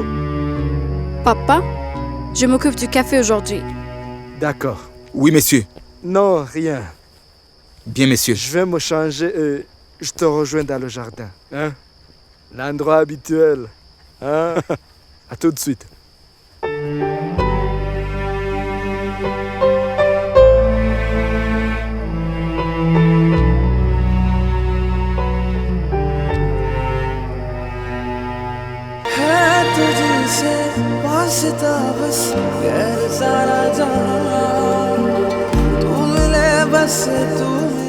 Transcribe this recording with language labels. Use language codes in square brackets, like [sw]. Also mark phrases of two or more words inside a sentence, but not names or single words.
[fr] Papa, je m'occupe du café aujourd'hui. D'accord. Oui, monsieur. Non, rien. Bien, monsieur. Je vais me changer et je te rejoins dans le jardin. Hein? L'endroit habituel. Hein? À tout de suite. [hi] तुझसे वास्ता बस गैर सारा जहां तू मिले बस तू